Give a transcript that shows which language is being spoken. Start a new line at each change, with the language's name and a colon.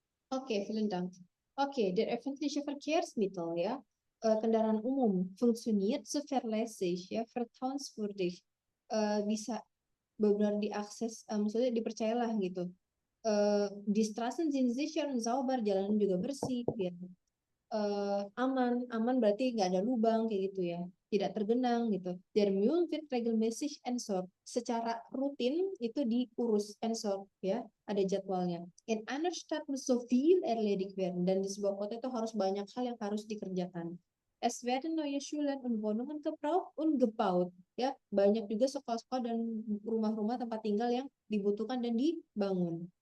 German: Oke, vielen Dank. Oke, der öffentliche Verkehrsmittel,
Indonesian: ya, kendaraan umum
German: funktioniert zuverlässig,
Indonesian: ya, vertrauenswürdig, bisa benar-benar diakses, maksudnya dipercayalah gitu.
German: Die Straßen sind sicher und sauber,
Indonesian: jalanan juga bersih, ya. Aman berarti nggak ada lubang kayak gitu ya, tidak tergenang gitu.
German: Der Müll wird regelmäßig entsorgt,
Indonesian: secara rutin itu diurus, entsorgt ya, ada jadwalnya.
German: In einer Stadt muss so viel erledigt werden,
Indonesian: dan di sebuah kota itu harus banyak hal yang harus dikerjakan.
German: Es werden neue Schulen und Wohnungen gebraucht und gebaut,
Indonesian: ya, banyak juga sekolah-sekolah dan rumah-rumah tempat tinggal yang dibutuhkan dan dibangun.